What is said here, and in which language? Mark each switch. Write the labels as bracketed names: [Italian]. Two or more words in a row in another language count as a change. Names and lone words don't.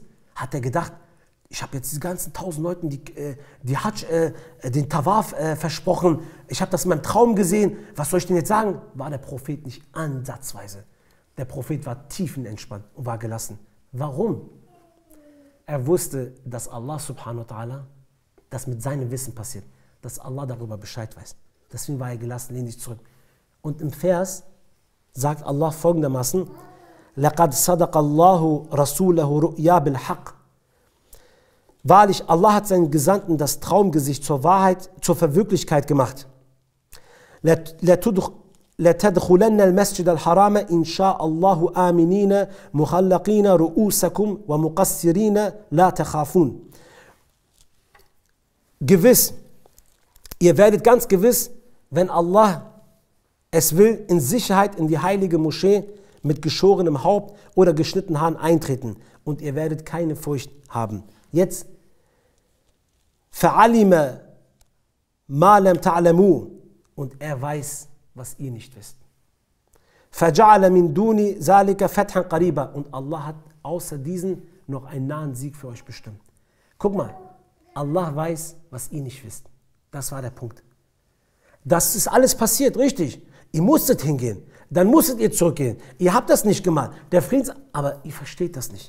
[German] Hat er gedacht, ich habe jetzt diese ganzen 1000 Leuten die Hajj, den Tawaf versprochen. Ich habe das in meinem Traum gesehen. Was soll ich denn jetzt sagen? War der Prophet nicht ansatzweise. Der Prophet war tiefenentspannt und war gelassen. Warum? Er wusste, dass Allah [Arabic] سبحانه وتعالى, [German] das mit seinem Wissen passiert. Dass Allah darüber Bescheid weiß. Deswegen war er gelassen, lehn dich zurück. Und im Vers sagt Allah folgendermaßen, [Arabic] لَقَدْ صَدَقَ اللَّهُ رَسُولَهُ رُؤْيَا بِالْحَقِّ. [German] Wahrlich, Allah hat seinen Gesandten das Traumgesicht zur Wahrheit, zur Verwirklichkeit gemacht. [Arabic] لَتَدْخُلَنَّ الْمَسْجِدَ الْحَرَامَ إِنْ شَاءَ اللَّهُ آمِنِينَ مُخَلَّقِينَ رُؤُوسَكُمْ وَمُقَصِّرِينَ لَا تَخَافُونَ. [German] Gewiss, ihr werdet ganz gewiss, wenn Allah es will, in Sicherheit in die heilige Moschee mit geschorenem Haupt oder geschnittenen Haaren eintreten und ihr werdet keine Furcht haben. Jetzt, [Arabic] فَعَلِمَ مَا لَمْ تَعْلَمُوا, [German] und er weiß, was ihr nicht wisst. [Arabic] فَجَعَلَ مِنْ دُونِ ذَلِكَ فَتْحًا قَرِيبًا, [German] und Allah hat außer diesen noch einen nahen Sieg für euch bestimmt. Guck mal, Allah weiß, was ihr nicht wisst. Das war der Punkt. Das ist alles passiert, richtig. Ihr musstet hingehen, dann musstet ihr zurückgehen. Ihr habt das nicht gemacht. Aber ihr versteht das nicht.